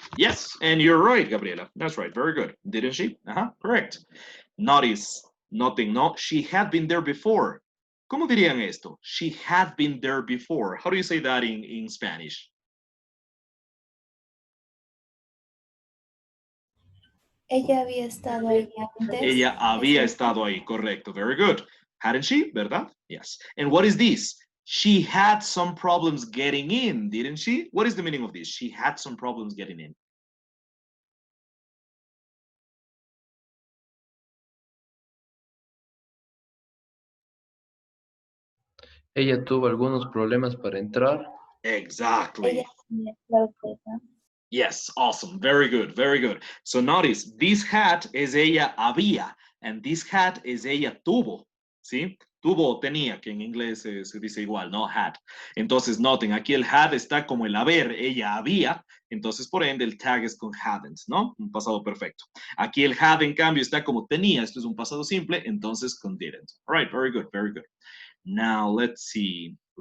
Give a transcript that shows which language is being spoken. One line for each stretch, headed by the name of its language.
English: Yes, and you're right, Gabriela. That's right. Very good. Didn't she? Correct. Notice, nothing, no. She had been there before.
Spanish: ¿Cómo dirían esto?
English: She had been there before. How do you say that in Spanish?
Spanish: Ella había estado ahí antes. Ella había estado ahí, correcto.
English: Very good. Hadn't she? ¿Verdad? Yes. And what is this? She had some problems getting in, didn't she? What is the meaning of this? She had some problems getting in.
Spanish: Ella tuvo algunos problemas para entrar.
English: Exactly.
Spanish: Ella tenía clausura.
English: Yes, awesome. Very good, very good. So notice, this hat
Spanish: es ella había,
English: and this hat
Spanish: es ella tuvo,
English: ¿sí?
Spanish: Tuvo o tenía, que en inglés se dice igual, ¿no? Had. Entonces, noten, aquí el had está como el haber, ella había, entonces por ende el tag es con hadn't, ¿no? Un pasado perfecto. Aquí el had, en cambio, está como tenía, esto es un pasado simple, entonces con didn't.
English: All right, very good, very good. Now, let's see.